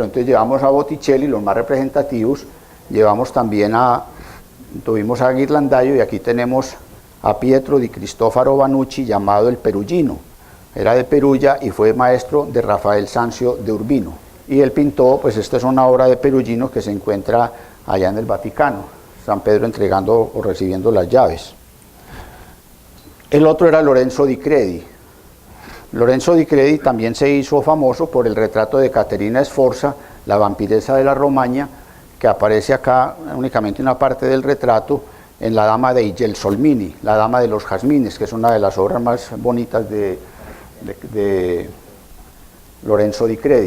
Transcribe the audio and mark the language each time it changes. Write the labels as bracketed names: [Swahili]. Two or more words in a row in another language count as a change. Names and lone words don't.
[Spanish] Entonces llevamos a Botticelli, los más representativos, tuvimos a Ghirlandaio, y aquí tenemos a Pietro di Cristofaro Vanucci, llamado el Perugino. Era de Perugia y fue maestro de Rafael Sanzio de Urbino. Y él pintó, pues esta es una obra de Perugino que se encuentra allá en el Vaticano, San Pedro entregando o recibiendo las llaves. El otro era Lorenzo di Credi. Lorenzo di Credi también se hizo famoso por el retrato de Caterina Sforza, la vampiresa de la Romaña, que aparece acá únicamente una parte del retrato, en La Dama dei Gelsomini, la Dama de los Jazmines, que es una de las obras más bonitas de Lorenzo di Credi.